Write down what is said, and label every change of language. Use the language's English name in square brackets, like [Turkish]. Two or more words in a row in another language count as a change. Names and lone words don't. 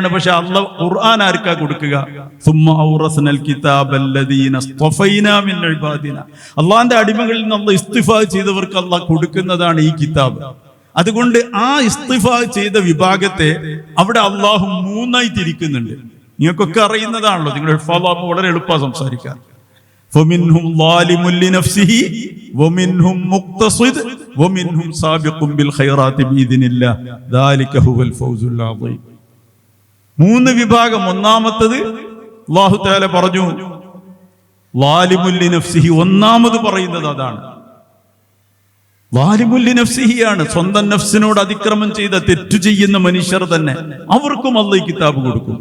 [Malayalam] പക്ഷെ അള്ളാഹ് ഖുർആൻ ആർക്കാ കൊടുക്കുക? [Arabic] ثم أورثنا الكتاب الذين اصطفينا من عبادنا, [Malayalam] അള്ളാന്റെ അടിമകളിൽ നിന്ന് അള്ളാഹ് ഇസ്തിഫാ ചെയ്തവർക്ക് അള്ളാഹ് കൊടുക്കുന്നതാണ് ഈ കിതാബ്. അതുകൊണ്ട് ആ ഇസ്തിഫാ ചെയ്ത വിഭാഗത്തെ അവിടെ അള്ളാഹു മൂന്നായി തിരിക്കുന്നുണ്ട്. നിങ്ങൾക്കൊക്കെ അറിയുന്നതാണല്ലോ. നിങ്ങൾ വളരെ എളുപ്പമാണ് സംസാരിക്കാൻ. [Arabic] فمنهم ظالم لنفسه ومنهم مقتصد ومنهم سابق بالخيرات بإذن الله ذلك هو الفوز العظيم. [Malayalam] മൂന്ന് വിഭാഗം. ഒന്നാമത്തത് [Arabic] الله تعالى [Malayalam] പറഞ്ഞു [Arabic] ظالم لنفسه. [Malayalam] ഒന്നാമത് പറയുന്നത് അതാണ്. [Arabic] ظالم لنفسه. [Malayalam] സ്വന്തം നഫ്സിനോട് അതിക്രമം ചെയ്ത തെറ്റു ചെയ്യുന്ന മനുഷ്യർ തന്നെ, അവർക്കും അല്ലാഹു കിതാബ് കൊടുക്കും.